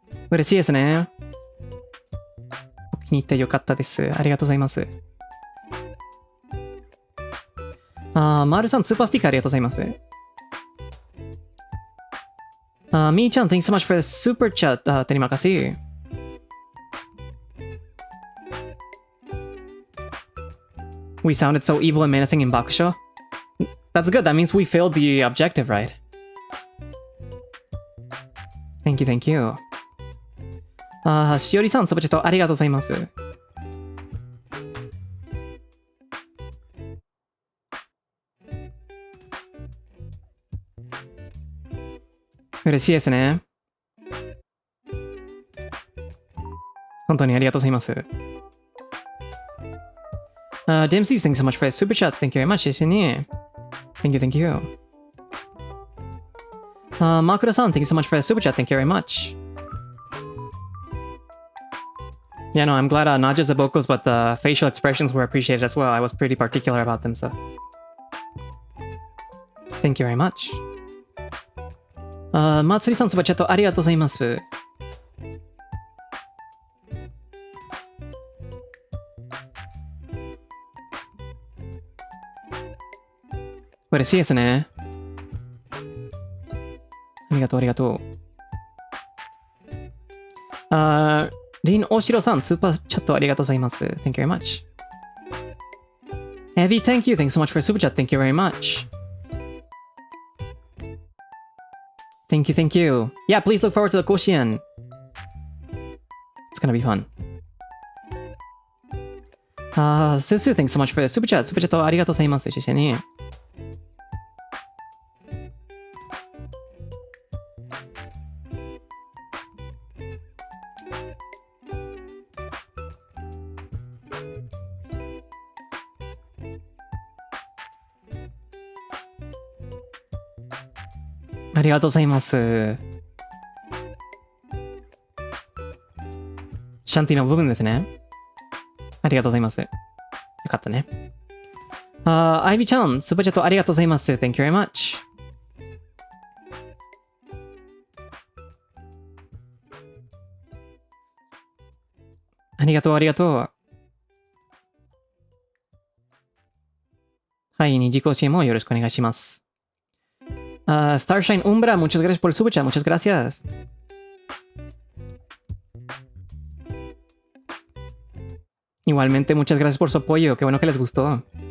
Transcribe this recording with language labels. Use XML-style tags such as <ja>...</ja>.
<ja>嬉しいですね。気に入ってよかったです。ありがとうございます。マルさん、スーパースティックありがとうございます。</ja> <en>みーちゃん、thanks so much for the super chat.</en> <ms>Terima kasih.</ms> <en>We sounded so evil and menacing in Bakusho. That's good. That means we failed the objective, right? Thank you, thank you.</en> <ja>しおりさん、スーパーチャットありがとうございます。嬉しいですね。本当にありがとうございます。</ja> <en>Dempsey, thanks so much for the super chat. Thank you very much.</en> <ja>ですね。</ja> <en>Thank you, thank you. マクラさん、thank you so much for the super chat. Thank you very much. Yeah, no, I'm glad not just the vocals, but the facial expressions were appreciated as well. I was pretty particular about them, so. Thank you very much.</en> <ja>まつりさん、スーパーチャットありがとうございます。嬉しいですね。ありがとう、ありがとう。リン・オシロさん、スーパーチャットありがとうございます。</ja> <en>Thank you very much. Evie, thank you. Thanks so much for super chat. Thank you very much. Thank you, thank you. Yeah, please look forward to the Koshien. It's gonna be fun. Susu, thanks so much for the super chat.</en> <ja>Super chat ありがとうございます。</ja> <zh>谢谢你。</zh> <ja>ありがとうございます。シャンティの部分ですね。ありがとうございます。よかったね。アイビちゃん、スーパーチャットありがとうございます。 Thank you very much. ありがとう、ありがとう。はい、二次更新もよろしくお願いします。</ja> <es>Starshine Umbra, muchas gracias por el super chat, muchas gracias. Igualmente, muchas gracias por su apoyo, qué bueno que les gustó.</es>